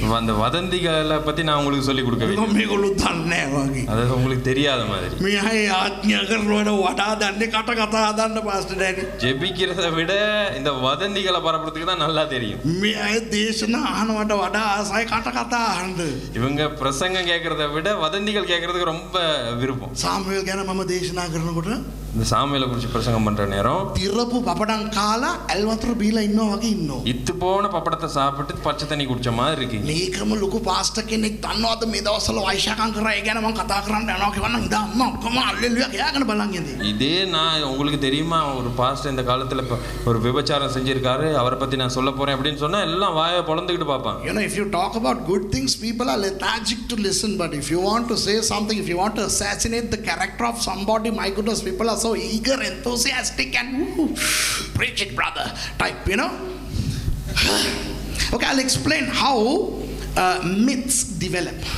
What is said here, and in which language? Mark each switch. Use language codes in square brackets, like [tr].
[ta] அந்த வதந்திகளை பத்தி நான் உங்களுக்கு சொல்லி கொடுக்க [si] මේගොල්ලෝ දන්නේ නැහැ වගේ. [ta] அது உங்களுக்கு தெரியாத மாதிரி. [si] මේ අය ආඥා කරනවට වඩා දන්නේ කතා හදන්න පාස්ටර් ඩැනි. [ta] ஜெபிக்கிறதை விட இந்த வதந்திகளை பரப்புறதுக்கு தான் நல்லா தெரியும். [si] මේ අය දේශනා අහනවට වඩා ආසයි කතා අහන්න. [ta] இவங்க பிரசங்கம் கேட்கறத விட வதந்திகள் கேட்கறதுக்கு ரொம்ப விருப்பம். [si] සාමුවෙල් ගැන මම දේශනා කරනකොට [ta] இந்த சாமுவேலை குறித்து பிரசங்கம் பண்ற நேரம் [si] තිරපු පපඩම් කාලා ඇල් වතුර බීලා ඉන්නවා වගේ ඉන්නවා. [ta] இத்து போன பப்படத்தை சாப்பிட்டு பச்சை தண்ணி குடிச்ச மாதிரி இருக்கீங்க. [si] මේකම ලොකු පාස්ටර් කෙනෙක් දන්නවද මේ දවස්වල වෛශ්‍යකම් කරා ඒ ගැන මම කතා කරන්න යනවා කියවන්න ඉඳා අම්මා ඔක්කොම අල්ලෙලුවා කියාගෙන බලන් ඉඳී. [ta] இதே நான் உங்களுக்கு தெரியுமா ஒரு பாஸ்டர் இந்த காலத்துல ஒரு விபச்சாரம் செஞ்சிருக்காரு அவரை பத்தி நான் சொல்ல போறேன் அப்படின்னு சொன்னா எல்லாம் வாயை பொளந்துக்கிட்டு பார்ப்பாங்க. [en] You know, if you talk about good things, people are lethargic to listen. But if you want to say something, if you want to assassinate the character of somebody, my goodness, people are so eager, enthusiastic, and preach it, brother, type, you know. Okay, I'll explain how myths develop.